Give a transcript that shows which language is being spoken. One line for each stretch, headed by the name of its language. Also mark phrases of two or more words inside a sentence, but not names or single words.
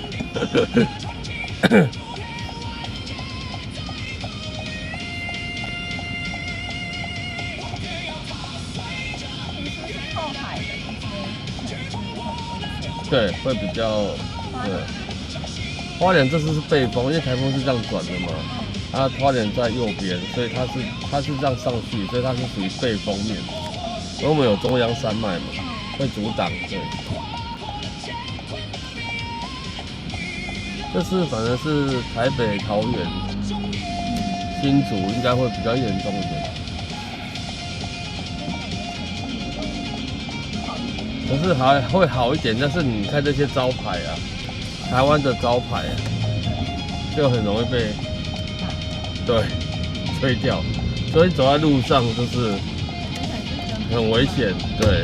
Chinese: 对，会比较对。花蓮這次是背風，因為颱風是這樣轉的嘛，它花蓮在右邊，所以它是這樣上去，所以它是屬於背風面。因為我們有中央山脈嘛，會阻擋，對。這次反正是台北、桃園、新竹應該會比較嚴重一點。可是還會好一點，但是你看這些招牌啊，台灣的招牌啊，就很容易被吹掉，所以走在路上就是很危險，對。